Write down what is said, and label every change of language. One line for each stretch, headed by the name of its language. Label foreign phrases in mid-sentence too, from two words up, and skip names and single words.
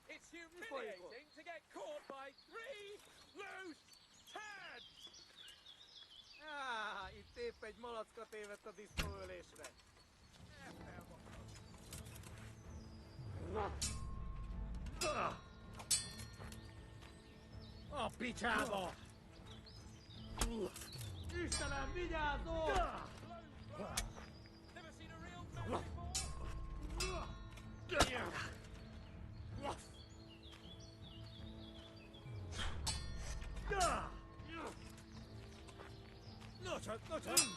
English: humiliating to get caught by 3 loose tads!
Hungarian: Itt épp egy malacka tévedt a diszkóölésre. A picsába! Istenem, vigyázzon!
English: Never seen a real man before?
Hungarian: No csak!